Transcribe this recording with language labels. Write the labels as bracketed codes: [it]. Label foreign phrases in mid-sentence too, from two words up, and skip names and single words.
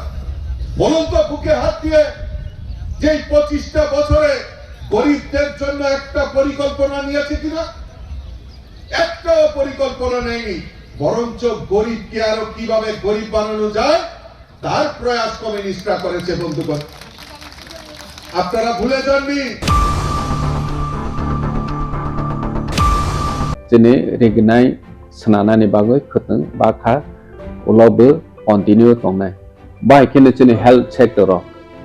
[bn] বলুন তো বুকে হাত দিয়ে, যে 25টা বছরে গরিবদের জন্য একটা পরিকল্পনা নিয়েছে কিনা? একটাও পরিকল্পনা নেয়নি, বরঞ্চ গরিবকে আরো কিভাবে গরিব বানানো যায় তার প্রয়াস কমিউনিস্টরা করেছে। বন্ধুগণ, আপনারা ভুলে যাননি। [trp] Jene regnai senana ni bagoi khuteng bakha ulobe continue tongnai. Bai kene jene [en] health sector